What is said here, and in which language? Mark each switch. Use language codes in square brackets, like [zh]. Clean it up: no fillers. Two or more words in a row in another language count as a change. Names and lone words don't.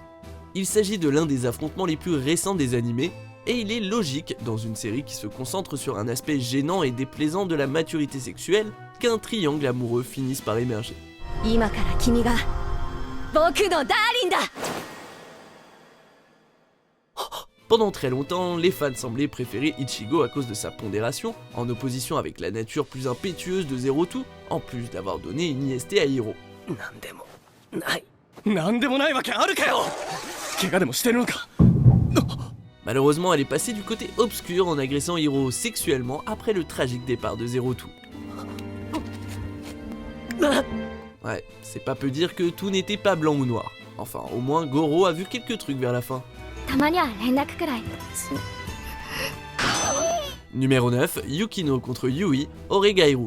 [fr] Il s'agit de l'un des affrontements les plus récents des animés, et il est logique, dans une série qui se concentre sur un aspect gênant et déplaisant de la maturité sexuelle, qu'un triangle amoureux finisse par émerger. Pendant très longtemps, les fans semblaient préférer Ichigo à cause de sa pondération, en opposition avec la nature plus impétueuse de Zero-Two, en plus d'avoir donné une IST à Hiro. [ja] なんでもないわけあるかよ。怪我でもしてるのか。 [fr] Malheureusement, elle est passée du côté obscur en agressant Hiro sexuellement après le tragique départ de Zero-Two. Ouais, c'est pas peu dire que tout n'était pas blanc ou noir. Enfin, au moins Goro a vu quelques trucs vers la fin. Numéro 9, Yukino contre Yui, Oregairu.